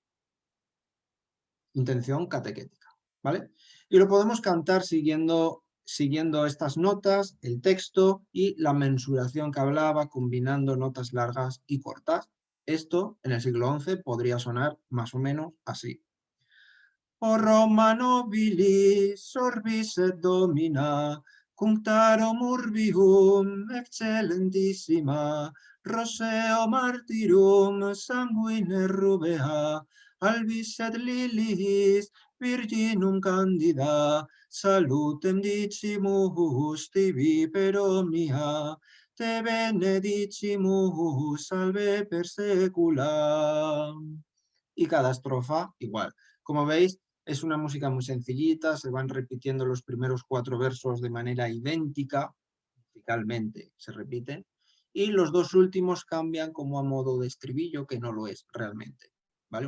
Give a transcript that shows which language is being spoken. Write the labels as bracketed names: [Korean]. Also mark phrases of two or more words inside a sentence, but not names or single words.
[Spanish] Intención catequética, ¿vale? Y lo podemos cantar siguiendo estas notas, el texto y la mensuración que hablaba, combinando notas largas y cortas. Esto en el siglo XI podría sonar más o menos así. [Latin] O Roma nobilis, orbis et domina, cunctarum urbium excellentissima, roseo martyrum sanguine rubea, albis et liliis virginum candida, salutem dicimus tibi per omnia, te benedicimus salve per secula. [Spanish] Y cada estrofa igual. Como veis, es una música muy sencillita, se van repitiendo los primeros 4 versos de manera idéntica, musicalmente se repiten, y los 2 últimos cambian como a modo de estribillo, que no lo es realmente, ¿vale?